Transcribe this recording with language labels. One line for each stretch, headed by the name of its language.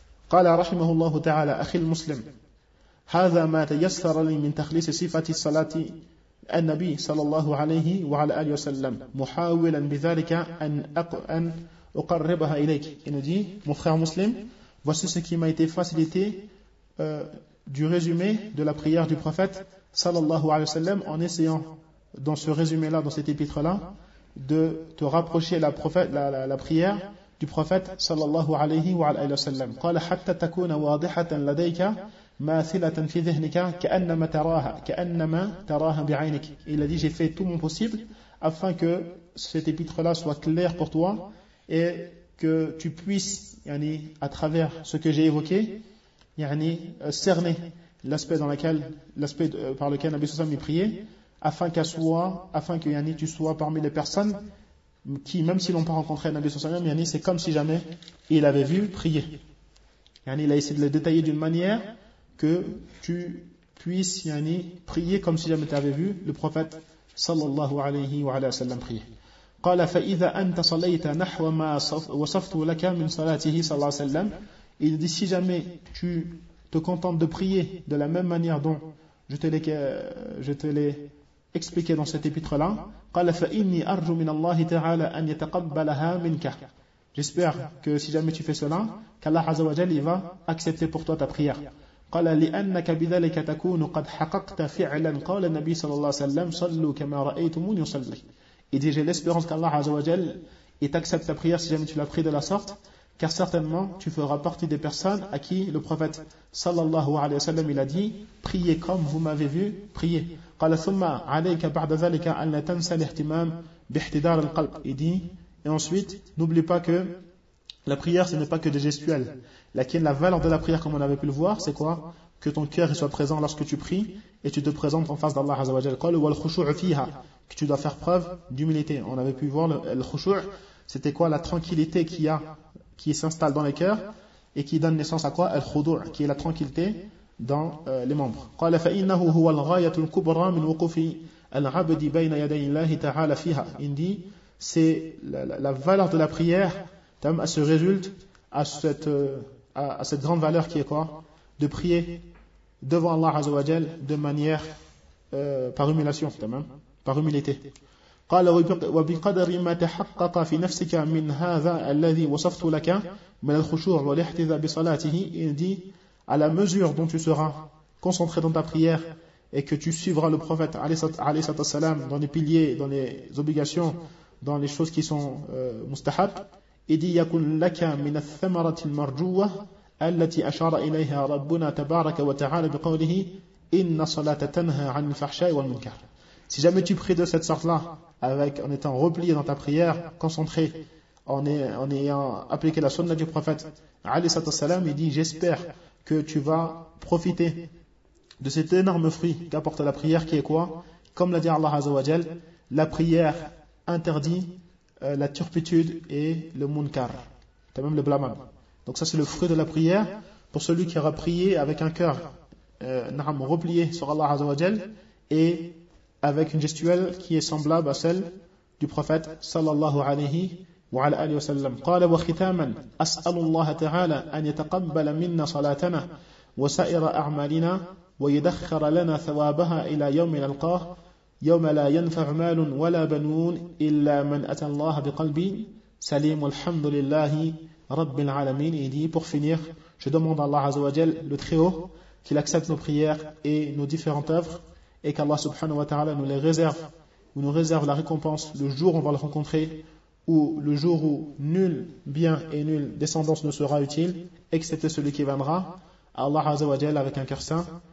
Arabic: Qala rahimahullah ta'ala akhi al-muslim hadha ma tayassara li min takhlis sifati salati النبي صلى الله عليه وعلى آله وسلم محاولا بذلك أن أقربها إليك. إنه دي مفخر مسلم
French: Voici ce qui m'a été facilité du résumé de la prière du prophète sallallahu alayhi wa sallam, en essayant dans ce résumé-là, dans cet épître-là, de te rapprocher la prière du prophète sallallahu alayhi wa sallam.
Arabic: قال حتى تكون واضحة لديك ماثلة في ذهنك كأنما تراها بعينك.
French: Il a dit, j'ai fait tout mon possible afin que cet épître-là soit clair pour toi et que tu puisses, yani, à travers ce que j'ai évoqué, yani, cerner l'aspect par lequel Nabi Sallam est prié, afin que tu sois parmi les personnes qui, même si l'on n'a pas rencontré Nabi Sallam, yani, c'est comme si jamais il avait vu prier. Yani, il a essayé de le détailler d'une manière que tu puisses, yani, prier comme si jamais tu avais vu le prophète sallallahu alayhi wa sallam prier.
Arabic: قال فإذا أنت صليت نحو ما وصفت لك من صلاته صلى الله عليه وسلم.
French: Il dit, si jamais tu te contentes de prier de la même manière dont je te l'ai expliqué dans cet épître là
Arabic: قال فإني أرجو من الله تعالى أن يتقبلها منك.
French: J'espère que si jamais tu fais cela, qu'Allah عز وجل va accepter pour toi ta prière.
Arabic: قال لأنك بذلك تكون قد حققت فعلا قال النبي صلى الله عليه وسلم صلوا كما رأيتمون يصلي.
French: Il dit, j'ai l'espérance qu'Allah Azzawajal t'accepte ta prière si jamais tu l'as pris de la sorte, car certainement tu feras partie des personnes à qui le prophète sallallahu alayhi wa sallam il a dit, priez comme vous m'avez vu prier.
Arabic: قال ثم عليك بعد ذلك أن لا تنسى الاهتمام باحتضار القلب.
French: Il dit, et ensuite, n'oublie pas que la prière ce n'est pas que des gestuels. La valeur de la prière, comme on avait pu le voir, c'est quoi? Que ton cœur soit présent lorsque tu pries et tu te présentes en face d'Allah Azzawajal.
Arabic: قال والخشوع فيها.
French: Que tu dois faire preuve d'humilité. On avait pu voir le khushu', c'était quoi? La tranquillité qui s'installe dans les cœurs et qui donne naissance à quoi? Al khudu', qui est la tranquillité dans les membres.
Arabic: قال فإنه هو الغاية الكبرى من وقوف العبد بين يدي الله تعالى فيها.
French: Il dit, c'est la valeur de la prière, elle se résulte à cette grande valeur qui est quoi? De prier devant Allah Azza wa Jal de manière par humiliation. Par humilité.
Arabic: قال وبقدر ما تحقق في نفسك من هذا الذي وصفت لك من الخشوع والاحتذاء بصلاته.
French: Il dit, à la mesure dont tu seras concentré dans ta prière et que tu suivras le prophète alayhi salatu wassalam dans les piliers, dans les obligations, dans les choses qui sont mustahab, il dit,
Arabic: يكون لك من الثمرة المرجوة التي أشار إليها ربنا تبارك وتعالى بقوله إن صلاة تنهى عن الفحشاء والمنكر.
French: Si jamais tu pries de cette sorte-là, en étant replié dans ta prière, concentré, en ayant appliqué la sunna du prophète, alayhi salatu wassalam, il dit, j'espère que tu vas profiter de cet énorme fruit qu'apporte la prière, qui est quoi? Comme l'a dit Allah Azza wa Jal, la prière interdit la turpitude et le munkar, et même le blâmable. Donc ça, c'est le fruit de la prière pour celui qui aura prié avec un cœur replié sur Allah Azza wa Jal et avec une gestuelle qui est semblable à celle du prophète sallallahu alayhi wa alayhi wa sallam.
Arabic: قال وختاما أسأل الله تعالى أن يتقبل منا صلاتنا وسائر أعمالنا ويدخر لنا ثوابها إلى يوم نلقاه يوم لا ينفع مال ولا بنون إلا من أتى الله بقلب سليم والحمد لله رب العالمين.
French: Il dit, pour finir, je demande à Allah Azza wa Jal, le Très-Haut, qu'il accepte nos prières et nos différentes œuvres, et qu'Allah subhanahu wa ta'ala nous réserve la récompense le jour où on va le rencontrer, ou le jour où nul bien et nulle descendance ne sera utile, excepté celui qui viendra à Allah Azza wa Jal avec un cœur saint.